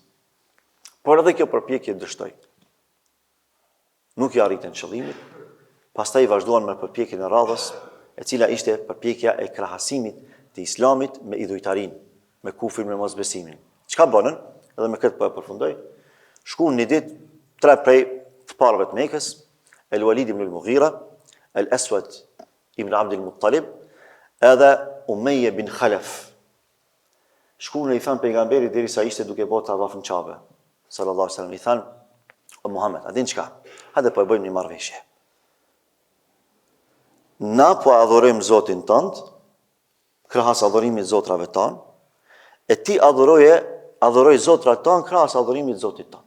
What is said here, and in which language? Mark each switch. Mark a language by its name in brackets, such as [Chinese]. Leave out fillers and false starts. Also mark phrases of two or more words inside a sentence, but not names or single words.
[Albanian] Por edhe kjo përpjekje dështoi. Nuk i arritën qëllimit, pastaj vazhduan me përpjekjen e radhës, e cila ishte përpjekja e krahasimit të islamit me idhujtarin, me kufrin, me mosbesimin. Çka bënën? Edhe me këtë po e përfundoj. Shkuan një ditë 3 prej të parëve të Mekës, El Walid ibn al-Mughira, El Aswad ibn Abd al-Muttalib, edhe Umayya bin Khalaf. Shkuan i thanë pejgamberit derisa ishte duke bërë tavaf në Kabe, [Arabic] صلى الله عليه وسلم, [Albanian] i thanë: "O Muhammed, a din çka? Hajde po e bëjmë një marrëveshje. Na po adhurojmë Zotin tënd, krahas adhurimit zotrave tanë, e ti adhuroj zotrat tanë krahas adhurimit Zotit tanë.